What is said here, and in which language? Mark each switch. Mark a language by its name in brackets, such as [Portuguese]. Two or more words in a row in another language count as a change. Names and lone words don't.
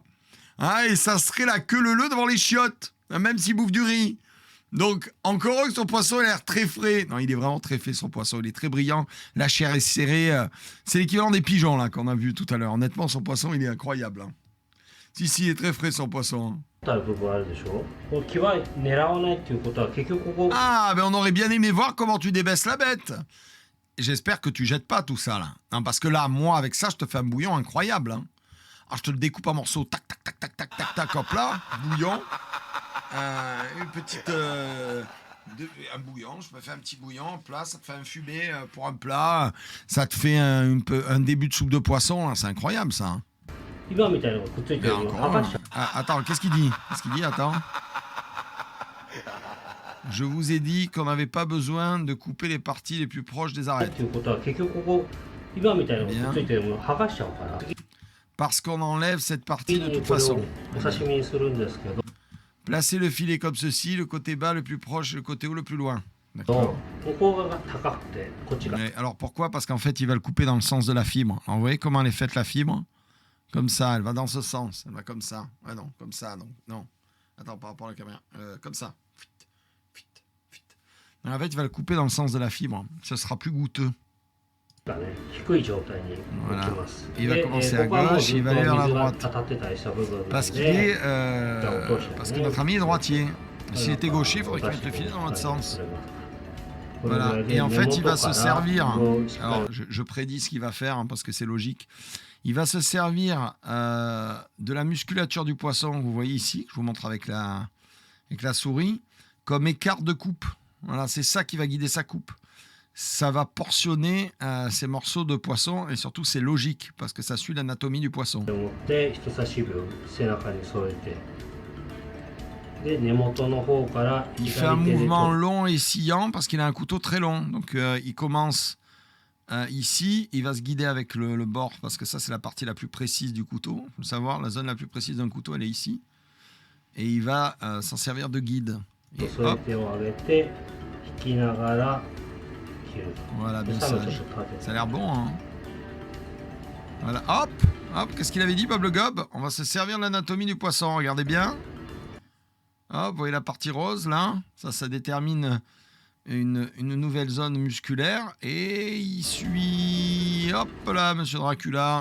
[French] Hein, et ça serait la queue leu devant les chiottes, hein, même s'il bouffe du riz. Donc, encore heureux que son poisson a l'air très frais. Non, il est vraiment très frais, son poisson. Il est très brillant. La chair est serrée. C'est l'équivalent des pigeons, là, qu'on a vu tout à l'heure. Honnêtement, son poisson, il est incroyable. Hein. Si, il est très frais, son poisson. [Japanese] 部分あるでしょ。この際狙わないっていうことは結局ここ [French] Ah, ben on aurait bien aimé voir comment tu débaisses la bête. J'espère que tu jettes pas tout ça, là. Hein, parce que là, moi, avec ça, je te fais un bouillon incroyable. Hein. Alors, je te le découpe en morceaux. Tac, tac, tac, tac, tac, tac, tac, hop là. Bouillon. Une petite... un bouillon, je me fais un petit bouillon en plat, ça te fait un fumé pour un plat, ça te fait un début de soupe de poisson, là, c'est incroyable ça. Hein. [Japanese] 今みたいなのがくっついて [French] Mais [Japanese] るのを [French] encore, [Japanese] 剥がしちゃう。 [French] attends, qu'est-ce qu'il dit? Attends. Je vous ai dit qu'on n'avait pas besoin de couper les parties les plus proches des [Japanese] っ [French] arêtes. [Japanese] ていうことは結局ここ今みたいなのがくっついてるものを剥がしちゃうから。 [French] Parce qu'on enlève cette [Japanese] 次 [French] partie de [Japanese] に [French] toute [Japanese] これを [French] façon. [Japanese] お刺身にするんですけど、 [French] Placez le filet comme ceci, le côté bas le plus proche, le côté haut le plus loin. [Japanese] こ [French] D'accord. [Japanese] こが高くてこっちが。 [French] Mais alors pourquoi? Parce qu'en fait, il va le couper dans le sens de la fibre. Alors, vous voyez comment elle est faite la fibre? Comme ça, elle va dans ce sens. Elle va comme ça. Ah non, comme ça, non. Non. Attends, par rapport à la caméra. Comme ça. En fait, il va le couper dans le sens de la fibre. Ce sera plus goûteux. [Japanese] がね、低い状態に置きます。 [French] Il va commencer à [Japanese] ここはもう [French] gauche [Japanese] ず [French] et [Japanese] っ [French] il [Japanese] と [French] va aller vers la [Japanese] 水が [French] droite. [Japanese] 当たってたりした部分な [French] Parce [Japanese] の [French] qu'il [Japanese] で、 [French] est, parce que notre ami est droitier. S'il était gaucher, il faudrait qu'il mette le filet dans l'autre sens. Voilà. Et en fait, il va se servir. Alors, je prédis ce qu'il va faire hein, parce que c'est logique. Il va se servir de la musculature du poisson, que vous voyez ici, que je vous montre avec la souris, comme écart de coupe. Voilà, c'est ça qui va guider sa coupe. Ça va portionner ces morceaux de poisson et surtout c'est logique parce que ça suit l'anatomie du poisson. [Japanese] 持って人差し指を背中に添えて、で根元の方から [French] Il fait un [Japanese] 左手で [French] mouvement [Japanese] 取っ [French] long et sciant parce qu'il a un couteau très long. Donc il commence ici, il va se guider avec le bord parce que ça c'est la partie la plus précise du couteau. Il faut le savoir, la zone la plus précise d'un couteau elle est ici. Et il va s'en servir de guide. Et [Japanese] 添え [French] hop, [Japanese] てを上げて引きながら切る。 [French] voilà, [Japanese] で [French] bien [Japanese] 最後ちょっ [French] sage. [Japanese] と立てて [French] Ça a l'air bon, hein. Voilà, hop, hop, qu'est-ce qu'il avait dit, Bob le Gob? On va se servir de l'anatomie du poisson, regardez bien. Hop, vous voyez la partie rose, là? Ça détermine une nouvelle zone musculaire. Et il suit, hop là, Monsieur Dracula.